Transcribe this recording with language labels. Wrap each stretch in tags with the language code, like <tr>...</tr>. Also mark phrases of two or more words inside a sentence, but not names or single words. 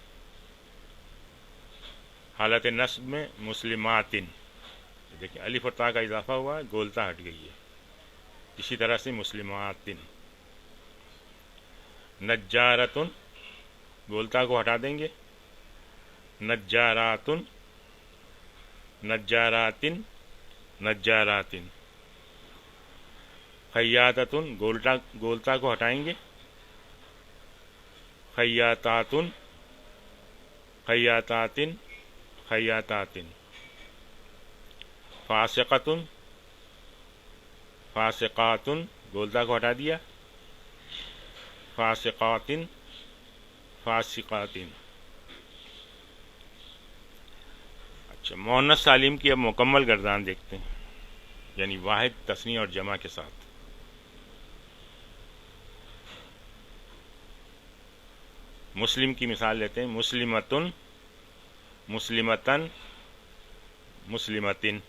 <ur>حالت نصب میں مسلماتن، دیکھیں الف اور تا کا اضافہ ہوا ہے، گولتا ہٹ گئی ہے. اسی طرح سے</ur> <ar>مسلماتن. نجارتن،</ar> <ur>گولتا کو ہٹا دیں گے،</ur> <ar>نجاراتن، نجاراتن، نجاراتن. خیاطتن،</ar> <ur>گولتا کو ہٹائیں گے،</ur> <ar>خیاطاتن، خیاطاتن، خیاطاتن. فاسقتن، فاسقاتن،</ar> <ur>گولتا کو ہٹا دیا،</ur> <ar>فاسقاتن، فاسقاتن.</ar> <ur>اچھا، مؤنث سالم کی اب مکمل گردان دیکھتے ہیں، یعنی واحد، تثنیہ اور جمع کے ساتھ. مسلم کی مثال لیتے ہیں،</ur> <ar>مسلمتن، مسلمتن، مسلمتن.</ar>